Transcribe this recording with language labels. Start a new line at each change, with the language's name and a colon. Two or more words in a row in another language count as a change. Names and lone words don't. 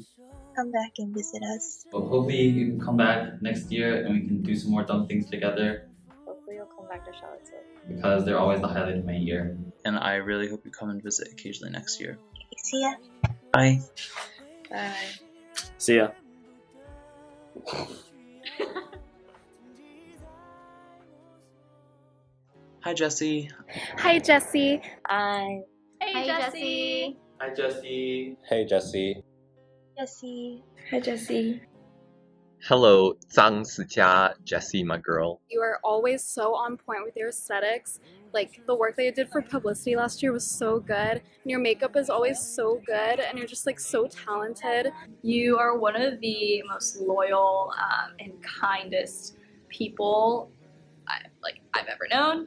English: Come back and visit us. But hopefully you can come back next year and we can do some more dumb things together, Hopefully you'll come back to Charlottesville. because they're always the highlight of my year. And I really hope you come and visit occasionally next year. See ya. Bye. Bye. See ya. Hi, Jesse. Hi, Jesse. Hi. Hey, Jesse. Hi, Jesse. Hey, Jesse. Jesse. Hi, Jesse. Hello, 张思佳, Jessie, my girl. You are always so on point with your aesthetics. Like, the work that you did for publicity last year was so good. And your makeup is always so good. And you're just, like, so talented. You are one of the most loyal and kindest people I've ever known.